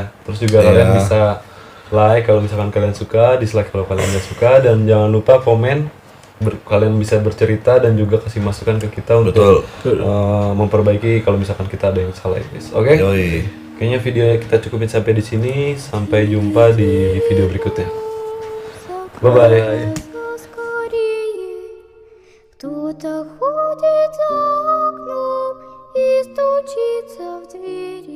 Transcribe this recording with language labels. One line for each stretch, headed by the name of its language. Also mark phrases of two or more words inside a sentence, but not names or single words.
Indonesian: Terus juga kalian bisa like kalau misalkan kalian suka, dislike kalau kalian nggak suka, dan jangan lupa komen. Kalian bisa bercerita dan juga kasih masukan ke kita untuk memperbaiki kalau misalkan kita ada yang salah ya guys. Oke? Yoi. Kayaknya video kita cukupin sampai di sini. Sampai jumpa di video berikutnya.
English: Bye bye.
Russian: Скорее, кто-то ходит за окном и стучится в дверь.